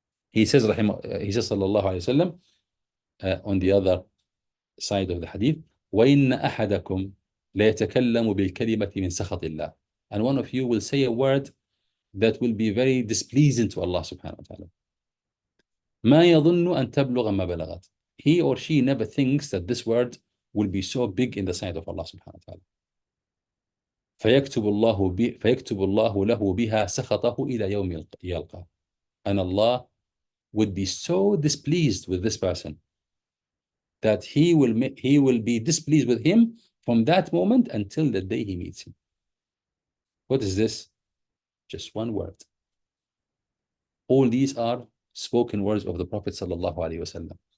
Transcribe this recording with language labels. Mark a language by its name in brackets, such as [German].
[English] He says, sallallahu alayhi wasallam, on the other side of the hadith, [Arabic] وَإِنَّ أَحَدَكُمْ لَيَتَكَلَّمُ بِالْكَلِمَةِ مِنْ سَخَطِ اللَّهِ. [English] And one of you will say a word that will be very displeasing to Allah subhanahu wa ta'ala. [Arabic] مَا يَظُنُّ أَن تَبْلُغَ مَا بَلَغَتْ. [English] He or she never thinks that this word will be so big in the sight of Allah subhanahu wa ta'ala. [Arabic] فيكتب الله له بها سخطه إلى يوم يلقى. [English] And Allah would be so displeased with this person that he will be displeased with him from that moment until the day he meets him. What is this? Just one word. All these are spoken words of the Prophet sallallahu alaihi wasallam.